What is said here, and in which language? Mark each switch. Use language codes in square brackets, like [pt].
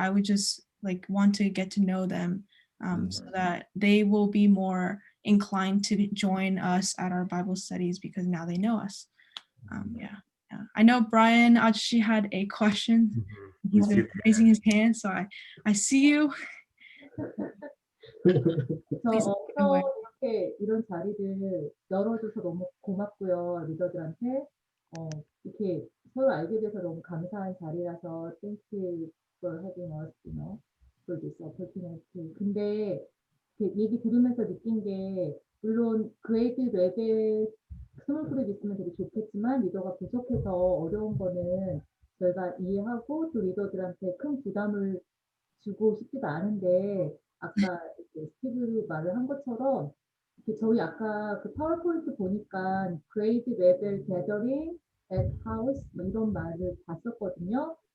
[en] I would just like want to get to know them, so that they will be more inclined to join us at our Bible studies because now they know us. Yeah. I know Brian actually had a question. He's been raising his hand, so I see you. [ko] 그래서 이렇게 이런 자리를 열어줘서 너무 고맙고요, 리더들한테. 이렇게 서로 알게 돼서 너무 감사한 자리라서 [en] thank you for having us, you know, for this opportunity. [ko] 근데 얘기 들으면서 느낀 게, 물론 그레이드 레벨 스몰 그룹 있으면 되게 좋겠지만 리더가 부족해서 어려운 거는 저희가 이해하고 또 리더들한테 큰 부담을 주고 싶지도 않은데, 아까 이렇게 스티브 말을 한 것처럼 이렇게 저희 아까 그 파워포인트 보니까 [en] grade level gathering at house [ko] 뭐 이런 말을 봤었거든요.